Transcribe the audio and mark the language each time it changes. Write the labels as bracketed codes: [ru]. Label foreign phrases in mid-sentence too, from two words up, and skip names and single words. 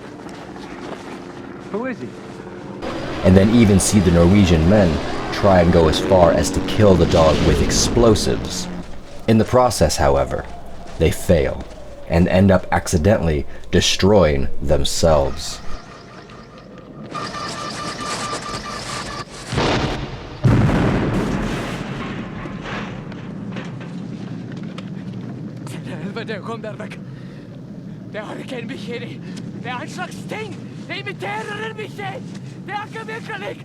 [en] Who is he? And then even see the Norwegian men try and go as far as to kill the dog with explosives. In the process, however, they fail and end up accidentally destroying themselves. [no] Helvete, kom der vekk. Det har ikke en bikkje i. Det er en slags ting. Det imiterer en bikkje. Det er ikke virkelig.